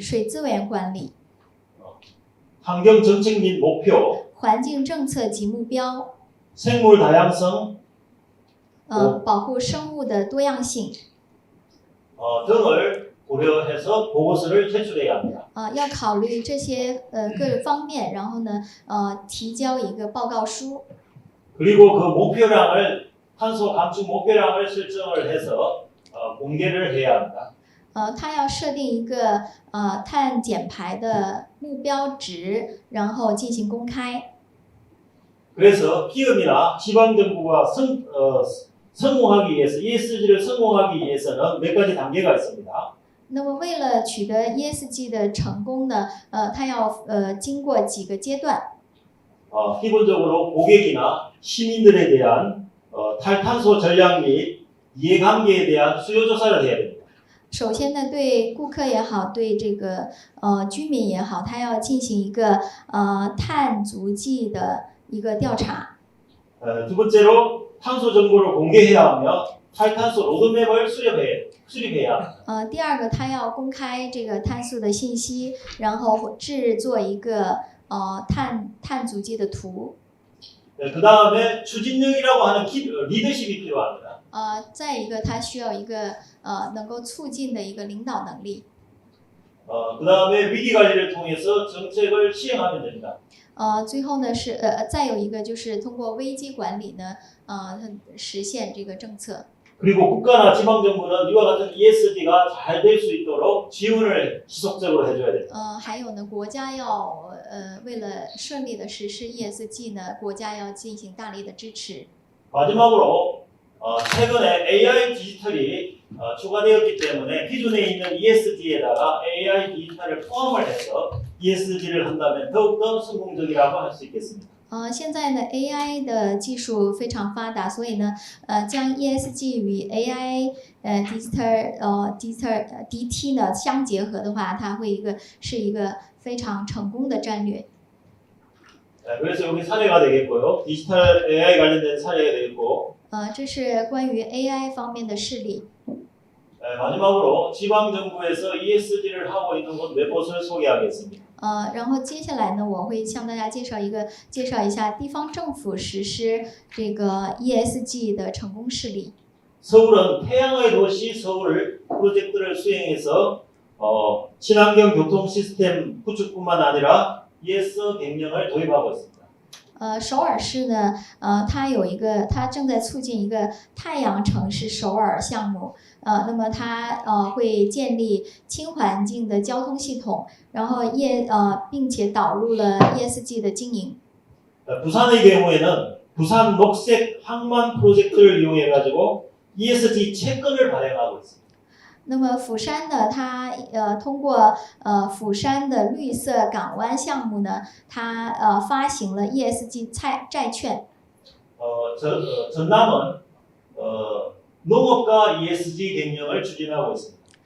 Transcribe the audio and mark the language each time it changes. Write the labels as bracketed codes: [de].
[zh] 水资源管理， [ko] 환경 정책 및 목표, [zh] 环境政策及目标， [ko] 생물 다양성 [zh] 保护生物的多样性， [ko] 등을 고려해서 보고서를 제출해야 합니다. [zh] 要考虑这些各方面，然后呢提交一个报告书。 [ko] 그리고 그 목표량을 탄소 감축 목표량을 설정을 해서 공개를 해야 합니다. [zh] 它要设定一个碳减排的目标值，然后进行公开。 [ko] 그래서 기업이나 지방 정부가 성공하기 위해서 ESG를 성공하기 위해서는 몇 가지 단계가 있습니다. [zh] 那么为了取得 ESG 的成功呢，它要经过几个阶段。 [ko] 기본적으로 고객이나 시민들에 대한 탈탄소 전략 및 이해관계에 대한 수요 조사를 해야 됩니다. [zh] 首先呢，对顾客也好，对这个居民也好，他要进行一个碳足迹的一个调查。 [ko] 두 번째로 탄소 정보를 공개해야 하며 탈탄소 로드맵을 수립해야 합니다. [zh] 第二个，他要公开这个碳素的信息，然后制作一个碳足迹的图。 [ko] 그 다음에 추진력이라고 하는 리더십이 필요합니다. [zh] 再一个，它需要一个能够促进的一个领导能力。 [ko] 그 다음에 위기 관리를 통해서 정책을 시행하면 됩니다. [zh] 最后呢是再有一个就是通过危机管理呢实现这个政策。 [ko] 그리고 국가나 지방정부는 이와 같은 ESG가 잘 될 수 있도록 지원을 지속적으로 해줘야 됩니다. [zh] 还有呢，国家要为了顺利的实施 ESG 呢，国家要进行大力的支持。 [ko] 마지막으로 최근에 AI 디지털이 추가되었기 때문에 기존에 있는 ESG에다가 AI 디지털을 포함을 해서 ESG를 한다면 더욱더 성공적이라고 할 수 있겠습니다. [zh] 现在呢 AI 的技术非常发达，所以呢将 ESG 与 AI digital DT 呢相结合的话，它是一个非常成功的战略。 [ko] 그래서 여기 사례가 되겠고요. 디지털 AI 관련된 사례가 되겠고 [zh] 这是关于 AI 方面的事例。 [ko] 마지막으로 지방정부에서 ESG를 하고 있는 곳 몇 곳을 소개하겠습니다. [zh] 然后接下来呢，我会向大家介绍一下地方政府实施这个 ESG 的成功事例。 [ko] 서울은 태양의 도시 서울 프로젝트를 수행해서 친환경 교통 시스템 구축뿐만 아니라 ES 경영을 도입하고 있습니다. [zh] 首尔市呢，它正在促进一个太阳城市首尔项目，那么它会建立轻环境的交通系统，然后并且导入了 ESG 的经营。 [ko] 부산의 경우에는 부산 녹색 항만 프로젝트를 이용해 가지고 ESG 채권을 발행하고 있습니다. [zh] 那么釜山呢，它通过釜山的绿色港湾项目呢，它发行了 ESG 债券。 [ko] 전남은 농업과 ESG 경영을 추진하고 있습니다.